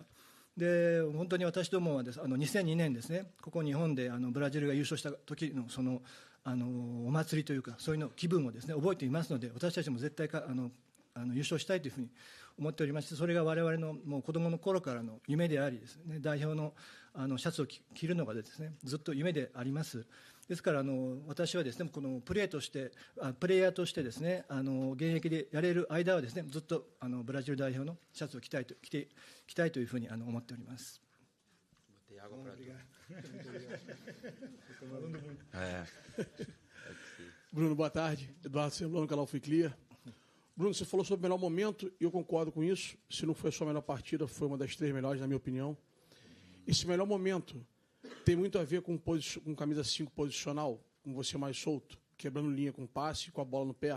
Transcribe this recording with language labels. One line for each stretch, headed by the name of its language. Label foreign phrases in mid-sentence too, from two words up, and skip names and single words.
Japanese: で本当に私どもはです2002年ですね、ここ日本でブラジルが優勝した時のそのお祭りというかそういうの気分をですね覚えていますので、私たちも絶対優勝したいというふうに思っておりまして、それが我々のもう子どもの頃からの夢でありですね、代表のシャツを着るのがですねずっと夢であります。ですから私はですねこのプレイヤーとしてですね現役でやれる間はですねずっとブラジル代表のシャツを着たいというふうに思っております。
Portuguese: Bruno, boa tarde. Eduardo Serlão, canal Fui Clear. Bruno, você falou sobre o melhor momento e eu concordo com isso. Se não foi a sua melhor partida, foi uma das 3 melhores, na minha opinião. Esse melhor momento tem muito a ver com camisa 5 posicional, com você mais solto, quebrando linha com passe, com a bola no pé.